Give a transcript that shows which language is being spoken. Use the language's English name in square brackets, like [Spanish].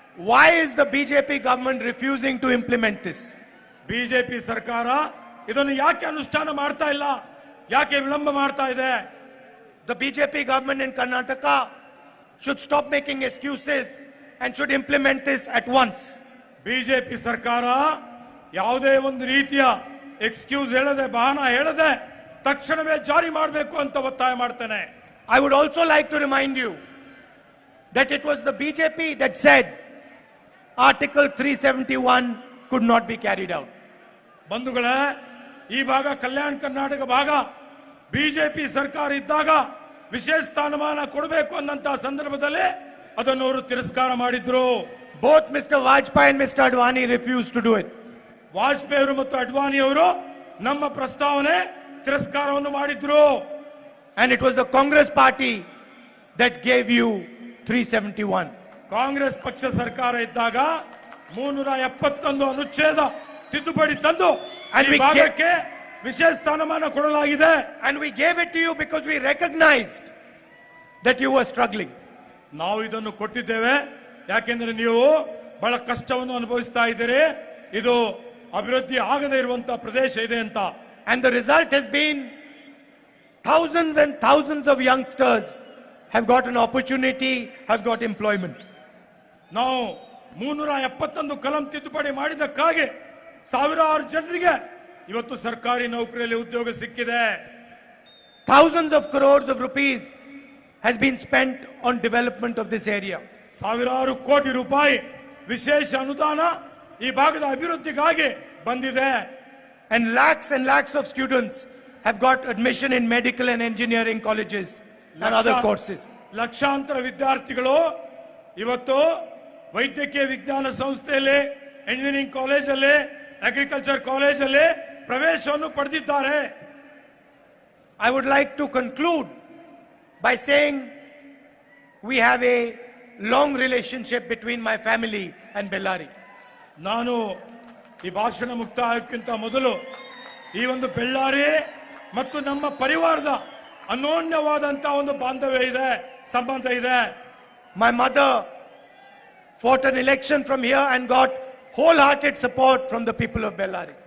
[English] Why is the BJP government refusing to implement this? [Kannada] BJP ಸರ್ಕಾರ ಇದನ್ನು ಯಾಕೆ ಅನುಷ್ಠಾನ ಮಾಡ್ತಾ ಇಲ್ಲ, ಯಾಕೆ ವಿಳಂಬ ಮಾಡ್ತಾ ಇದೆ? [English] The BJP government in Karnataka should stop making excuses and should implement this at once. [Kannada] BJP ಸರ್ಕಾರ ಯಾವುದೇ ಒಂದು ರೀತಿಯ ಎಕ್ಸ್ಕ್ಯೂಸ್ ಹೇಳದೆ ಬಹಾನ ಹೇಳದೆ ತಕ್ಷಣವೇ ಜಾರಿ ಮಾಡಬೇಕು ಅಂತ ಒತ್ತಾಯ ಮಾಡ್ತೇನೆ. [English] I would also like to remind you that it was the BJP that said Article 371 could not be carried out. [Kannada] ಬಂಧುಗಳೇ, ಈ ಭಾಗ ಕಲ್ಯಾಣ ಕರ್ನಾಟಕ ಭಾಗ ಬಿಜೆಪಿ ಸರ್ಕಾರ ಇದ್ದಾಗ ವಿಶೇಷ ಸ್ಥಾನಮಾನ ಕೊಡಬೇಕು ಅನ್ನಂತ ಸಂದರ್ಭದಲ್ಲಿ ಅದನ್ನು ಅವರು ತಿರಸ್ಕಾರ ಮಾಡಿದ್ರು. [English] Both Mr. Vajpayee and Mr. Advani refused to do it. [Kannada] Vajpayee ಅವರು ಮತ್ತು ಅಡ್ವಾಣಿ ಅವರು ನಮ್ಮ ಪ್ರಸ್ತಾವನೆ ತಿರಸ್ಕಾರವನ್ನು ಮಾಡಿದ್ರು. [English] And it was the Congress party that gave you 371. [Kannada] Congress ಪಕ್ಷ ಸರ್ಕಾರ ಇದ್ದಾಗ 371 ಅನುಚ್ಛೇದ ತಿದ್ದುಪಡಿ ತಂದು ಈ ಭಾಗಕ್ಕೆ ವಿಶೇಷ ಸ್ಥಾನಮಾನ ಕೊಡಲಾಗಿದೆ. [English] And we gave it to you because we recognized that you were struggling. [Kannada] ನಾವು ಇದನ್ನು ಕೊಟ್ಟಿದ್ದೇವೆ ಯಾಕೆಂದ್ರೆ ನೀವು ಬಹಳ ಕಷ್ಟವನ್ನು ಅನುಭವಿಸ್ತಾ ಇದ್ದೀರಿ, ಇದು ಅಭಿವೃದ್ಧಿ ಆಗದೇ ಇರುವಂತಹ ಪ್ರದೇಶ ಇದೆ ಅಂತ. [English] And the result has been thousands and thousands of youngsters have got an opportunity, have got employment. [Kannada] ನಾವು 371 ಕಲಂ ತಿದ್ದುಪಡಿ ಮಾಡಿದಕ್ಕಾಗಿ ಸಾವಿರಾರು ಜನರಿಗೆ ಇವತ್ತು ಸರ್ಕಾರಿ ನೌಕರಿಯಲ್ಲಿ ಉದ್ಯೋಗ ಸಿಕ್ಕಿದೆ. [English] Thousands of crores of rupees has been spent on development of this area. [Kannada] ಸಾವಿರಾರು ಕೋಟಿ ರೂಪಾಯಿ ವಿಶೇಷ ಅನುದಾನ ಈ ಭಾಗದ ಅಭಿವೃದ್ಧಿಗಾಗಿ ಬಂದಿದೆ. [English] And lakhs of students have got admission in medical and engineering colleges and other courses. [Kannada] ಲಕ್ಷಾಂತರ ವಿದ್ಯಾರ್ಥಿಗಳು ಇವತ್ತು ವೈದ್ಯಕೀಯ ವಿಜ್ಞಾನ ಸಂಸ್ಥೆಯಲ್ಲಿ, ಎಂಜಿನಿಯರಿಂಗ್ ಕಾಲೇಜಲ್ಲಿ, ಅಗ್ರಿಕಲ್ಚರ್ ಕಾಲೇಜಲ್ಲಿ ಪ್ರವೇಶವನ್ನು ಪಡೆದಿದ್ದಾರೆ. [English] I would like to conclude by saying we have a long relationship between my family and Bellary. [Kannada] ನಾನು ಈ ಭಾಷಣ ಮುಕ್ತಾಯಕ್ಕಿಂತ ಮೊದಲು ಈ ಒಂದು ಬೆಳ್ಳಾರಿ ಮತ್ತು ನಮ್ಮ ಪರಿವಾರದ ಅನೋನ್ಯವಾದಂತಹ ಒಂದು ಬಾಂಧವ್ಯ ಇದೆ, ಸಂಬಂಧ ಇದೆ. [English] My mother fought an election from here and got wholehearted support from the people of Bellary.